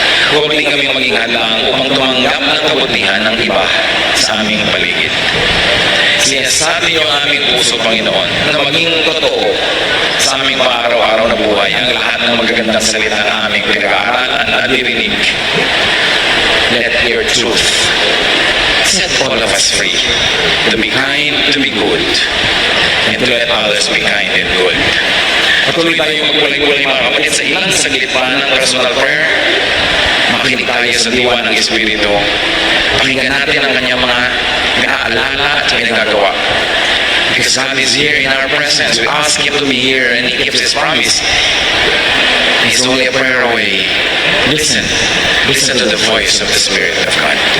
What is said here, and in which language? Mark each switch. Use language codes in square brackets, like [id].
[tl] Huwag din kami maging hadlang upang tumanggap ng kabutihan ng iba sa aming paligid. Sinasabi niyo ang aming puso, Panginoon, na maging totoo sa aming pang-araw-araw na buhay ang lahat ng magagandang salita na aming pinag-aaralan at nadidinig. [en] Let your truth set all of us free to be kind, to be good, and to let others be kind and good. [tl] Patuloy tayong magkulay-kulay mga kapatid sa ilang saglit pa ng personal prayer. Makinig tayo sa diwa ng Espiritu. Pakinggan natin ang kanyang mga naaalala at pinagagawa. [en] Because God is here in our presence. We ask Him to be here and He keeps His promise. He's only a prayer away. Listen. Listen to the voice of the Spirit of God.